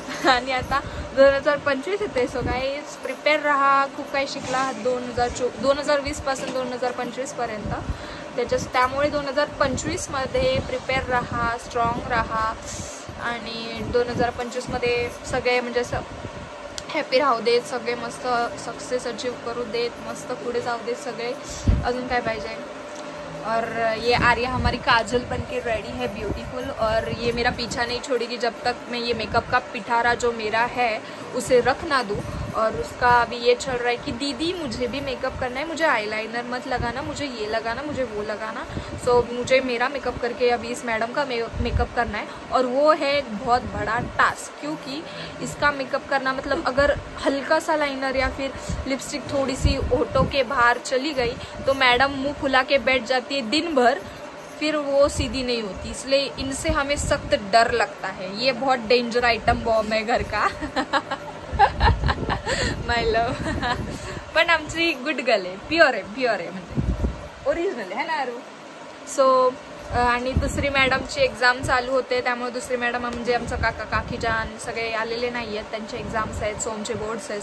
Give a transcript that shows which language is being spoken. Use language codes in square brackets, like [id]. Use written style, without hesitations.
[mr] आणि आता 2025 येते. सो गाईज प्रिपेअर राहा, खूप काही शिकला 2020 पासून 2025 पर्यंत. त्यामुळे 2025 मध्ये प्रिपेअर राहा, स्ट्रॉंग राहा आणि 2025 मध्ये सगळे म्हणजे असं हॅपी राहू देत, सगळे मस्त सक्सेस अचीव करू देत, मस्त पुढे जाऊ देत सगळे. अजून काय पाहिजे. [hi] और ये आर्या हमारी काजल बन के रेडी है, ब्यूटीफुल. और ये मेरा पीछा नहीं छोड़ेगी जब तक मैं ये मेकअप का पिटारा जो मेरा है उसे रख ना दूँ. और उसका अभी ये चल रहा है कि दीदी मुझे भी मेकअप करना है, मुझे आईलाइनर मत लगाना, मुझे ये लगाना, मुझे वो लगाना. सो मुझे मेरा मेकअप करके अभी इस मैडम का मेकअप करना है. और वो है बहुत बड़ा टास्क, क्योंकि इसका मेकअप करना मतलब अगर हल्का सा लाइनर या फिर लिपस्टिक थोड़ी सी होठों के बाहर चली गई तो मैडम मुंह फुला के बैठ जाती है दिन भर, फिर वो सीधी नहीं होती. इसलिए इनसे हमें सख्त डर लगता है. ये बहुत डेंजर आइटम बॉम्ब है घर का. [en] My love. [mr] पण आमची गुड गर्ल आहे, प्युअर आहे म्हणजे ओरिजिनल आहे ना अरू. सो आणि दुसरी मॅडमची एक्झाम चालू होते, त्यामुळे दुसरी मॅडम म्हणजे आमचं काका काकीजान सगळे आलेले नाही आहेत, त्यांचे एक्झाम्स आहेत, सोमचे बोर्ड्स आहेत.